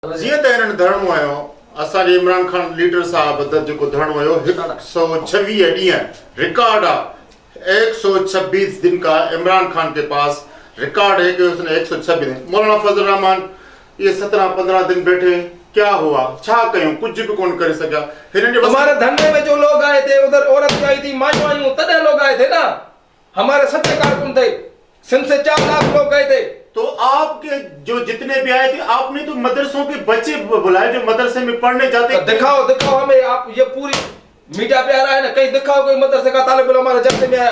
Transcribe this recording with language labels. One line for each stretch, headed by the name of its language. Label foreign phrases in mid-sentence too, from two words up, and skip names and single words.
Sindhi: जीअं त हिननि धरणो हुयो असांजे इमरान खान लीडर साहब जेको धरणो हुयो 126 ॾींहं रिकॉर्ड आहे
Urdu: 126 دن کا عمران خان کے پاس ریکارڈ ہے کہ اس نے 126 دن مولانا فضل رحمان یہ 17-15 دن بیٹھے کیا ہوا
Sindhi: छा कयूं
Urdu: کچھ بھی کون کر سکا ہمارے دھندے میں جو لوگ آئے تھے ادھر عورت آئی تھی
Sindhi: मायूं आयूं तॾहिं
Urdu: لوگ آئے تھے نا ہمارے سچے کارکن تھے سندھ سے 4 لاکھ لوگ گئے تھے تو آپ کے جو جتنے بھی آئے تھے آپ نے تو مدرسوں کے بچے بلائے جو مدرسے میں پڑھنے جاتے دکھاؤ ہمیں آپ یہ پوری میڈیا پہ آ رہا ہے نا کہیں دکھاؤ کوئی مدرسے کا طالب علم ہمارے جلسے میں آیا